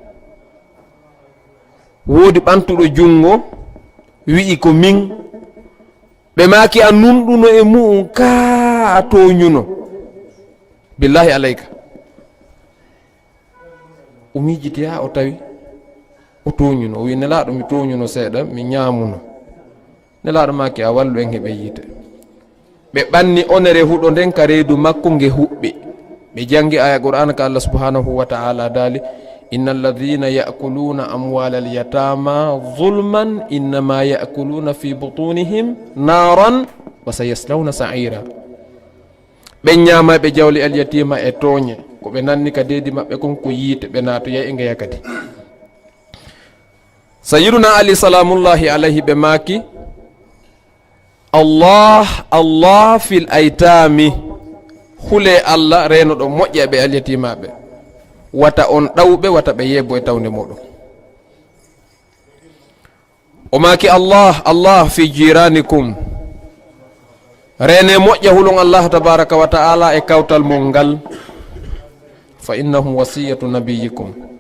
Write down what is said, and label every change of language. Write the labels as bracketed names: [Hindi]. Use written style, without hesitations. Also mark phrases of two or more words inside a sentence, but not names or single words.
[Fula] woodi ɓantuɗo jungo wi'i ko min ɓe maki a nunɗuno e mu'um ka a toñuno [Arabic] بالله عليك [Fula] o miijiti ha o tawi o toñuno o wi nelaɗo mi toñuno seeɗa mi ñamuno nelaɗo maki a wallu en heɓe yiite ɓe ɓanni onere huɗo nden ka reedu makko nge huɓɓi ɓe jangi aya qur'an ka [Arabic] الله سبحانه وتعالى [Fula] dali [Arabic] إن الذين يأكلون أموال اليتامى ظلما إنما يأكلون في بطونهم نارا وسيصلون سعيرا [Fula] ɓe ñama ɓe jawli al-yatima e toñe ko ɓe nanni ka deedi maɓɓe kon ko yiite ɓe naato ya e ngeya kadi sayyiduna ali [Arabic] سلام الله عليه [Fula] ɓe maki [Arabic] الله في الأيتام [Fula] hule Allah reno ɗo moƴƴa ɓe alyatimaɓe wata on ɗawɓe wata ɓe yebbo e tawde moɗon o maki [Arabic] الله في جيرانكم [Fula] rene moƴƴa hulon [Arabic] الله تبارك وتعالى [Fula] e kawtal mon ngal [Arabic] فإنهم وصية نبيكم